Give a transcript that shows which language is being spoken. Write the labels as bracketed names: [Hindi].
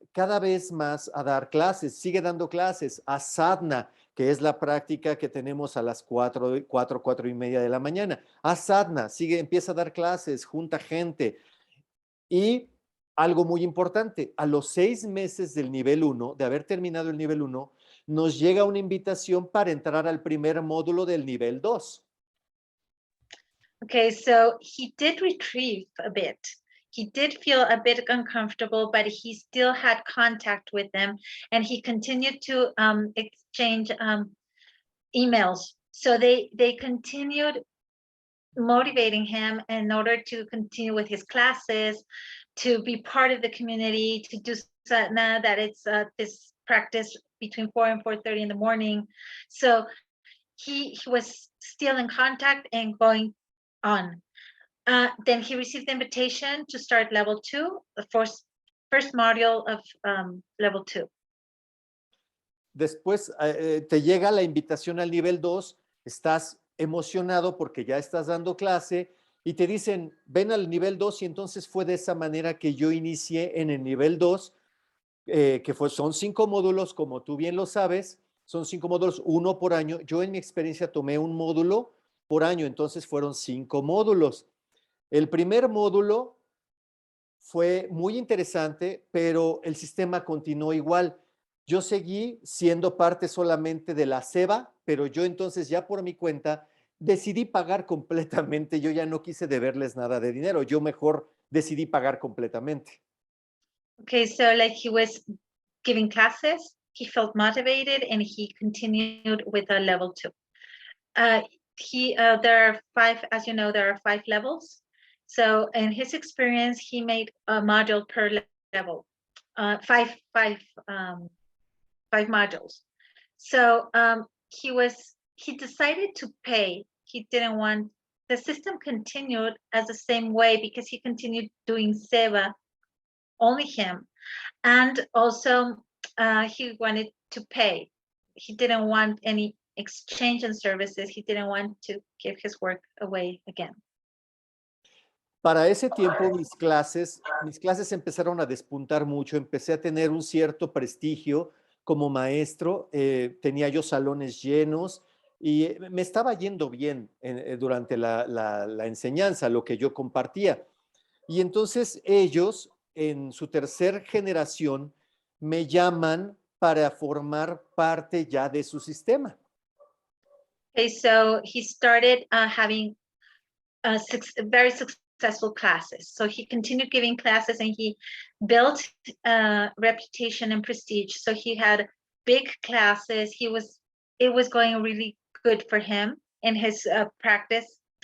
[Spanish] cada vez más a dar clases, sigue dando clases a sadhana, que es la práctica que tenemos a las 4:30 de la mañana. A sadhana, empieza a dar clases, junta gente. Y algo muy importante, a los 6 meses del nivel 1, de haber terminado el nivel 1, nos llega una invitación para entrar al primer módulo del nivel 2. [English] Okay, so he did retrieve a bit. He did feel a bit uncomfortable, but he still had contact with them, and he continued to exchange emails. So they continued motivating him in order to continue with his classes, to be part of the community, to do sadhana, that it's this practice between 4 and 4:30 in the morning. So he was still in contact and going on. Then he received the invitation to start level 2, the first module of level 2. [Spanish] Después te llega la invitación al nivel 2, estás emocionado porque ya estás dando clase y te dicen, ven al nivel 2, y entonces fue de esa manera que yo inicié en el nivel 2, son 5 módulos, como tú bien lo sabes, son 5 módulos, 1 por año. Yo en mi experiencia tomé un módulo por año, entonces fueron 5 módulos. El primer módulo fue muy interesante, pero el sistema continuó igual. Yo seguí siendo parte solamente de la SEBA, pero yo entonces ya por mi cuenta decidí pagar completamente. Yo ya no quise deberles nada de dinero. Yo mejor decidí pagar completamente. [English] Okay, so like he was giving classes, he felt motivated, and he continued with a level 2. There are 5, as you know, there are 5 levels. So in his experience, he made a module per level, 5 modules. So he decided to pay. He didn't want, the system continued as the same way because he continued doing seva, only him. And also he wanted to pay. He didn't want any exchange in services. He didn't want to give his work away again. [Spanish] Para ese tiempo mis clases empezaron a despuntar mucho, empecé a tener un cierto prestigio como maestro, tenía yo salones llenos y me estaba yendo bien durante la enseñanza, lo que yo compartía. Y entonces ellos, en su tercer generación, me llaman para formar parte ya de su sistema. [English] Okay, so he started having very successful classes. So he continued giving classes and he built reputation and prestige. So he had big classes. It was going really good for him in his practice.